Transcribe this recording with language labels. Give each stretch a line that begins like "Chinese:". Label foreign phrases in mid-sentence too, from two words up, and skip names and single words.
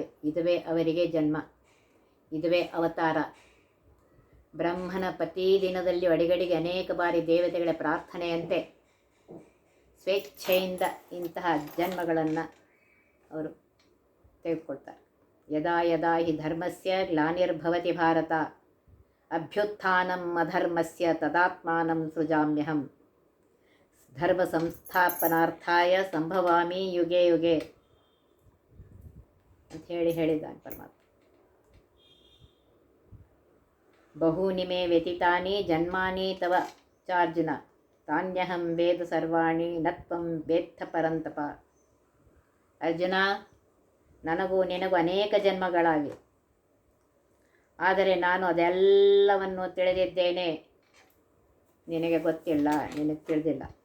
Kannada: ಇದುವೇ ಅವರಿಗೆ ಜನ್ಮ, ಇದುವೇ ಅವತಾರ. ಬ್ರಹ್ಮನ ಪ್ರತಿದಿನದಲ್ಲಿ ಅಡಿಗಡಿಗೆ ಅನೇಕ ಬಾರಿ ದೇವತೆಗಳ ಪ್ರಾರ್ಥನೆಯಂತೆ ಸ್ವೇಚ್ಛೆಯಿಂದ ಇಂತಹ ಜನ್ಮಗಳನ್ನು ಅವರು ತೆಗೆದುಕೊಳ್ತಾರೆ.
Sanskrit: ಯದಾ ಯದಾ ಹಿ ಧರ್ಮಸ್ಯ ಗ್ಲಾನಿರ್ಭವತಿ ಭಾರತ ಅಭ್ಯುತ್ಥಾನಂ ಅಧರ್ಮಸ್ಯ ತದಾತ್ಮಾನಂ ಸೃಜಾಮ್ಯಹಂ ಧರ್ಮ ಸಂಸ್ಥಾಪನಾರ್ಥಾಯ ಸಂಭವಾಮಿ ಯುಗೆ ಯುಗೆ
Kannada: ಅಂತ ಹೇಳಿದ್ದಾನೆ ಪರಮಾತ್ಮ.
Sanskrit: ಬಹೂನಿ ಮೇ ವ್ಯತಿತಾನಿ ಜನ್ಮಾನಿ ತವ ಚಾರ್ಜುನ ತಾನ್ಯಹಂ ವೇದ ಸರ್ವಾಣಿ ನತ್ವಂ ವೇತ್ಥ ಪರಂತಪ.
Kannada: ಅರ್ಜುನ, ನನಗೂ ನಿನಗೂ ಅನೇಕ ಜನ್ಮಗಳಾಗಿವೆ, ಆದರೆ ನಾನು ಅದೆಲ್ಲವನ್ನು ತಿಳಿದಿದ್ದೇನೆ, ನಿನಗೆ ಗೊತ್ತಿಲ್ಲ, ನಿನಗೆ ತಿಳಿದಿಲ್ಲ.